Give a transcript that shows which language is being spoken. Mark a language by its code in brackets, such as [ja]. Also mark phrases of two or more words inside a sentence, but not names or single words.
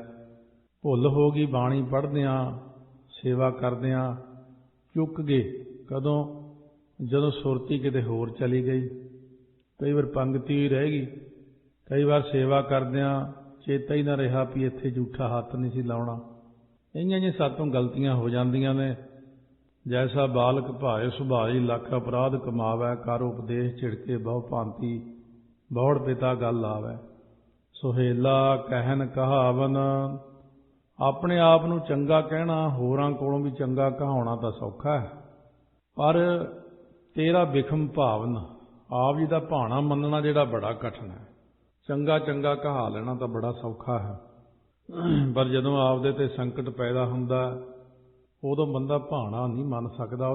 [pa] ਭੁੱਲ ਹੋ ਗਈ, ਬਾਣੀ ਪੜ੍ਹਦਿਆਂ, ਸੇਵਾ ਕਰਦਿਆਂ ਚੁੱਕ ਗਏ। ਕਦੋਂ? ਜਦੋਂ ਸੁਰਤੀ ਕਿਤੇ ਹੋਰ ਚਲੀ ਗਈ, ਕਈ ਵਾਰ ਪੰਗਤੀ ਰਹਿ ਗਈ, ਕਈ ਵਾਰ ਸੇਵਾ ਕਰਦਿਆਂ ਚੇਤਾ ਹੀ ਨਾ ਰਿਹਾ ਵੀ ਇੱਥੇ ਝੂਠਾ ਹੱਥ ਨਹੀਂ ਸੀ ਲਾਉਣਾ। ਇਹੀਆਂ ਜਿਹੀਆਂ ਸਾਤੋਂ ਗਲਤੀਆਂ ਹੋ ਜਾਂਦੀਆਂ ਨੇ, [hi] जैसा बालक भाए सुभाई लख अपराध कमावै, कर उपदेश झिड़के बहु भांति, बहुड़ पिता गल आवै। सुहेला कहन कहावन, अपने आप [pa] ਨੂੰ ਚੰਗਾ ਕਹਿਣਾ ਹੋਰਾਂ ਕੋਲੋਂ ਵੀ ਚੰਗਾ ਕਹਾਉਣਾ ਤਾਂ ਸੌਖਾ ਹੈ, ਪਰ ਤੇਰਾ ਵਿਖਮ ਭਾਵਨ ਆਪ ਜੀ ਦਾ ਭਾਣਾ ਮੰਨਣਾ ਜਿਹੜਾ ਬੜਾ ਕਠਿਨ ਹੈ। ਚੰਗਾ ਚੰਗਾ ਕਹਾ ਲੈਣਾ ਤਾਂ ਬੜਾ ਸੌਖਾ ਹੈ, ਪਰ ਜਦੋਂ ਆਪਦੇ ਤੇ ਸੰਕਟ ਪੈਦਾ ਹੁੰਦਾ ਉਦੋਂ ਬੰਦਾ ਭਾਣਾ ਨਹੀਂ ਮੰਨ ਸਕਦਾ।